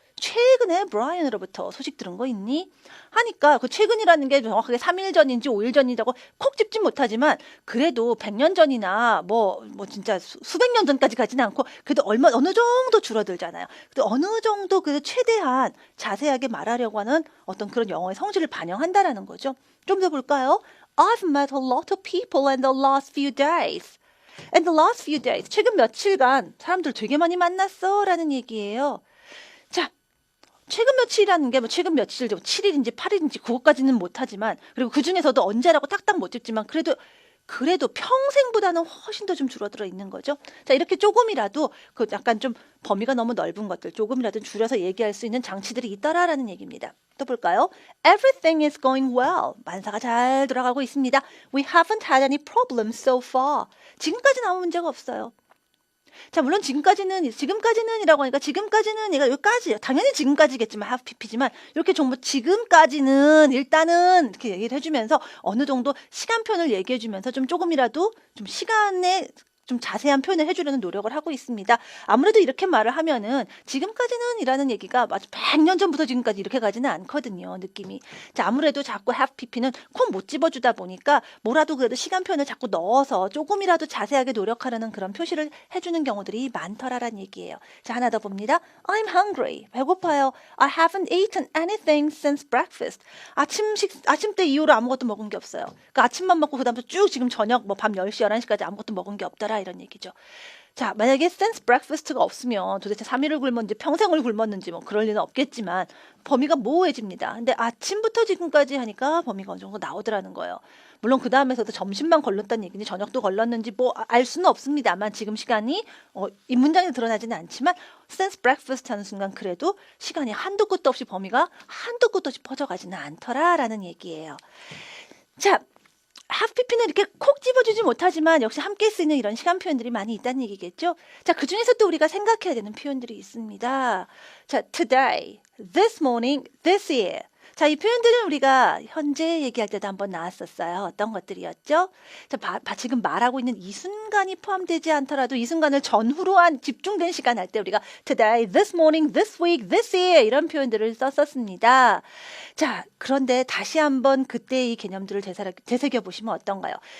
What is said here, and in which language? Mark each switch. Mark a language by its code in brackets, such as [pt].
[ko] 최근에 브라이언으로부터 소식 들은 거 있니? 하니까 그 최근이라는 게 정확하게 3일 전인지 5일 전이라고 콕 집진 못하지만 그래도 100년 전이나 뭐 진짜 수백 년 전까지 가지는 않고 그래도 어느 정도 줄어들잖아요. 그래도 어느 정도 그 최대한 자세하게 말하려고 하는 어떤 그런 영어의 성질을 반영한다라는 거죠. 좀 더 볼까요? [en] I've met a lot of people in the last few days. In the last few days. [ko] 최근 며칠간 사람들 되게 많이 만났어 라는 얘기예요. 자, 최근 며칠이라는 게 뭐 최근 며칠, 7일인지 8일인지 그것까지는 못하지만 그리고 그 중에서도 언제라고 딱딱 못 짚지만 그래도 평생보다는 훨씬 더 좀 줄어들어 있는 거죠. 자, 이렇게 조금이라도 그 약간 좀 범위가 너무 넓은 것들 조금이라도 줄여서 얘기할 수 있는 장치들이 있더라라는 얘기입니다. 또 볼까요? [en] Everything is going well. [ko] 만사가 잘 돌아가고 있습니다. [en] We haven't had any problems so far. [ko] 지금까지는 아무 문제가 없어요. 자, 물론 지금까지는이라고 하니까 지금까지는 얘가 여기까지 당연히 지금까지겠지만 have pp지만 이렇게 정보 지금까지는 일단은 이렇게 얘기를 해주면서 어느 정도 시간표를 얘기해주면서 좀 조금이라도 좀 시간에 좀 자세한 표현을 해주려는 노력을 하고 있습니다. 아무래도 이렇게 말을 하면은 지금까지는 이라는 얘기가 마치 100년 전부터 지금까지 이렇게 가지는 않거든요. 느낌이. 자, 아무래도 자꾸 have pp는 콩 못 집어주다 보니까 뭐라도 그래도 시간 표현을 자꾸 넣어서 조금이라도 자세하게 노력하려는 그런 표시를 해주는 경우들이 많더라라는 얘기예요. 자, 하나 더 봅니다. [en] I'm hungry. [ko] 배고파요. [en] I haven't eaten anything since breakfast. [ko] 아침 때 이후로 아무것도 먹은 게 없어요. 그러니까 아침만 먹고 그다음부터 쭉 지금 저녁 뭐 밤 10시, 11시까지 아무것도 먹은 게 없더라. 이런 얘기죠. 자, 만약에 [en] since breakfast [ko] 가 없으면 도대체 3일을 굶었는지 평생을 굶었는지 뭐 그럴 리는 없겠지만 범위가 모호해집니다. 근데 아침부터 지금까지 하니까 범위가 어느 정도 나오더라는 거예요. 물론 그 다음에서도 점심만 걸렀다는 얘기인지 저녁도 걸렀는지 뭐 알 수는 없습니다만 지금 시간이 이 문장에 드러나지는 않지만 [en] since breakfast [ko] 하는 순간 그래도 시간이 한도 끝도 없이 범위가 한도 끝도 없이 퍼져가지는 않더라라는 얘기예요. 자, have pp는 이렇게 콕 집어주지 못하지만 역시 함께 쓰이는 이런 시간 표현들이 많이 있다는 얘기겠죠. 자, 그 중에서 또 우리가 생각해야 되는 표현들이 있습니다. [en] 자, today, this morning, this year. [ko] 자, 이 표현들은 우리가 현재 얘기할 때도 한번 나왔었어요. 어떤 것들이었죠? 자, 지금 말하고 있는 이 순간이 포함되지 않더라도 이 순간을 전후로 한 집중된 시간 할 때 우리가 [en] today, this morning, this week, this year [ko] 이런 표현들을 썼었습니다. 자, 그런데 다시 한번 그때 이 개념들을 되새겨 보시면 어떤가요?